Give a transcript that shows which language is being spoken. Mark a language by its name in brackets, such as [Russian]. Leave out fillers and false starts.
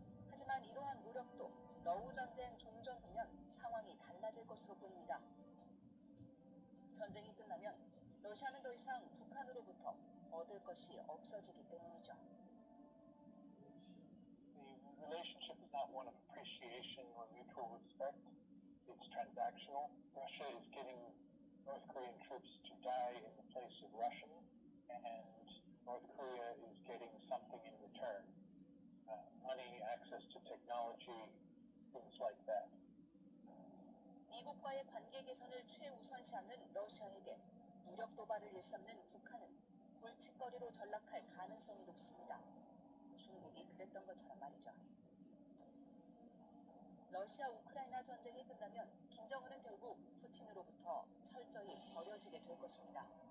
[Korean] 하지만 이러한 노력도 러우 전쟁 종전 후면 상황이 달라질 것으로 보입니다. 전쟁이 끝나면 러시아는 더 이상 북한으로부터 얻을 것이 없어지기 때문이죠. [English] The relationship is not one of appreciation or mutual respect. It's transactional. Russia is getting North Korean troops to die in the place of Russians, and North Korea is getting something in return. Money, access to technology, things like that. [Korean] 미국과의 관계 개선을 최우선시하는 러시아에게 무력 도발을 일삼는 북한은 골칫거리로 전락할 가능성이 높습니다. 중국이 그랬던 것처럼 말이죠. 러시아 우크라이나 전쟁이 끝나면 김정은은 결국 푸틴으로부터 철저히 버려지게 될 것입니다.